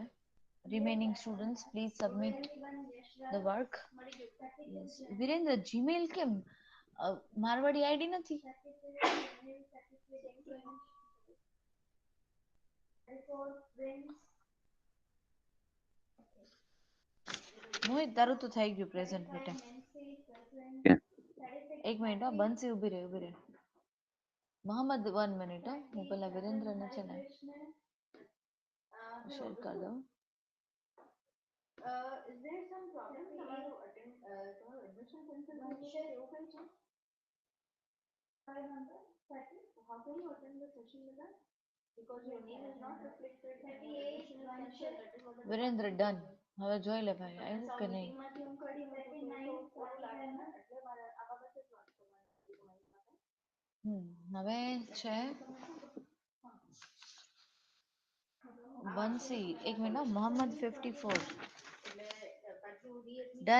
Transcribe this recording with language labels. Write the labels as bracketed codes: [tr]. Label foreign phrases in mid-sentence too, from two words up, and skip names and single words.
[en] Remaining students, please submit the work. Yes. [gu] વિરેન્દ્ર જીમેલ કેમ મારવાડી આઈડી નથી? મોહિત તારું તો થઈ ગયું પ્રેઝન્ટ બેટા. એક મિનિટ બંસી ઉભી રહે. મોહમ્મદ 1 મિનિટ હું પેલા વિરેન્દ્ર ને છે ને શેર કરી દઉં. [en] Is there some problem તમારું admission cancel [gu] છે એવું કઈ છે? [en] How can you attend the session with us? Because your name is not reflected. [gu] 38 વિરેન્દ્ર ડન. હવે જોઈ લે ભાઈ આવ્યું કે નહીં. હવે છે બંસી એક મિનિટ મોહમ્મદ 54 ડન.